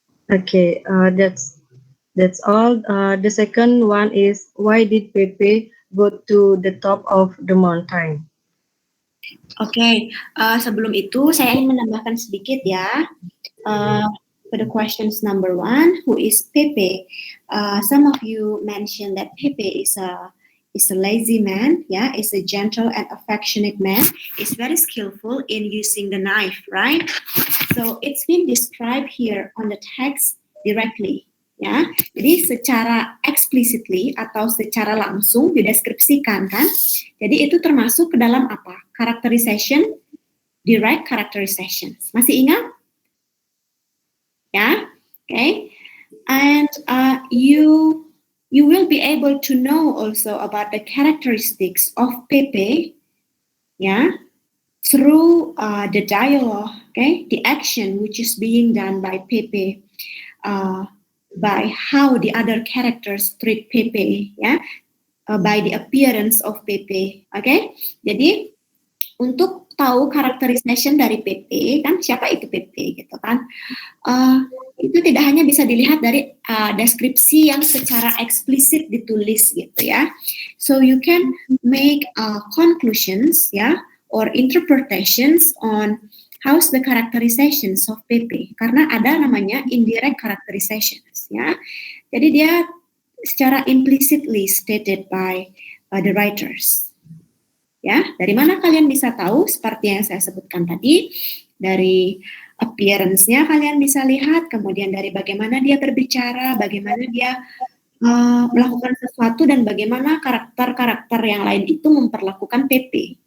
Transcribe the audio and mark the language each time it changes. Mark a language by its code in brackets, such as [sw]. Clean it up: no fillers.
[en] Okay, that's all. The second one is, why did Pepe go to the top of the mountain? [id] Oke, sebelum itu saya ingin menambahkan sedikit ya. [en] For the questions number 1, who is Pepe? Some of you mentioned that Pepe is a lazy man, yeah, is a gentle and affectionate man, is very skillful in using the knife, right? So it's been described here on the text directly, ya. [id] Jadi secara explicitly atau secara langsung dideskripsikan kan. Jadi itu termasuk ke dalam apa? Characterization, direct characterization. Masih ingat? [en] Ya, okay. And you will be able to know also about the characteristics of Pepe, yeah, through the dialogue, okay, the action which is being done by Pepe, by how the other characters treat Pepe, ya, by the appearance of Pepe, okay. [id] Jadi untuk tahu characterization dari Pepe, kan siapa itu Pepe gitu kan, itu tidak hanya bisa dilihat dari deskripsi yang secara eksplisit ditulis gitu ya. [en] So you can make conclusions ya, or interpretations on how's the characterizations of Pepe, [id] karena ada namanya [en] indirect characterizations ya. [id] Jadi dia secara [en] implicitly stated by the writers. [id] Ya, dari mana kalian bisa tahu? Seperti yang saya sebutkan tadi, dari appearance-nya kalian bisa lihat, kemudian dari bagaimana dia berbicara, bagaimana dia melakukan sesuatu, dan bagaimana karakter-karakter yang lain itu memperlakukan Pepe.